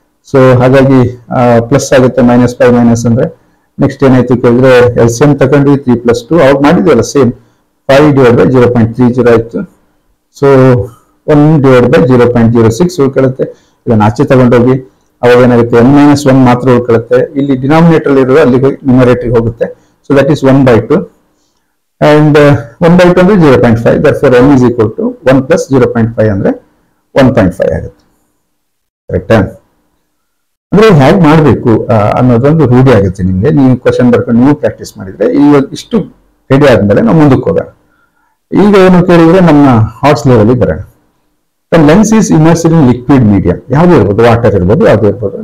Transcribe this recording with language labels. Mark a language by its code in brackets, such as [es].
[kn] So ಹಾಗಾಗಿ plus ಆಗುತ್ತೆ, -5 minus ಅಂದ್ರೆ ನೆಕ್ಸ್ಟ್ ಏನಾಯ್ತು ಕೇಳಿದ್ರೆ LCM ತಗೊಂಡ್ವಿ 3+2 ಅವ್ರು ಮಾಡಿದ್ವಲ್ಲ ಸೇಮ್ 5/0.30 ಆಯ್ತು. ಸೊ 1/0.06 ಉಳ್ಕೊಳ್ಳುತ್ತೆ. ಇದನ್ನ ಆಚೆ ತಗೊಂಡೋಗಿ ಅವಾಗ ಏನಾಗುತ್ತೆ n-1 ಮಾತ್ರ ಉಳ್ಕೊಳ್ಳುತ್ತೆ. ಇಲ್ಲಿ ಡಿನಾಮಿನೇಟರ್ ಇರುವ ಅಲ್ಲಿಗೆ ನ್ಯೂಮರೇಟರ್ ಹೋಗುತ್ತೆ. ಸೊ ದಟ್ ಈಸ್ 1/2 and 1/2 ಅಂದ್ರೆ 0.5. [en] therefore n is equal to 1 plus 0.5 [kn] ಅಂದ್ರೆ 1.5 ಆಗುತ್ತೆ. ಕರೆಕ್ಟಾ? ಅಂದ್ರೆ ಹೇಗೆ ಮಾಡಬೇಕು ಅನ್ನೋದೊಂದು ರೂಢಿ ಆಗುತ್ತೆ ನಿಮ್ಗೆ. ನೀವು ಕ್ವಶನ್ ಬರ್ಕೊಂಡು ನೀವು ಪ್ರಾಕ್ಟೀಸ್ ಮಾಡಿದ್ರೆ ಇಷ್ಟು ರೆಡಿ ಆದ್ಮೇಲೆ ನಾವು ಮುಂದಕ್ಕೆ ಹೋಗೋಣ. ಈಗ ಏನು ಕೇಳಿದ್ರೆ ನಮ್ಮ ಹಾಟ್ಸ್ ಲೆವೆಲ್ ಬರೋಣ. [en] lens is immersed in liquid medium, [kn] ಯಾವ್ದು ಇರ್ಬೋದು, ವಾಟರ್ ಇರ್ಬೋದು, ಯಾವ್ದು ಇರ್ಬೋದು.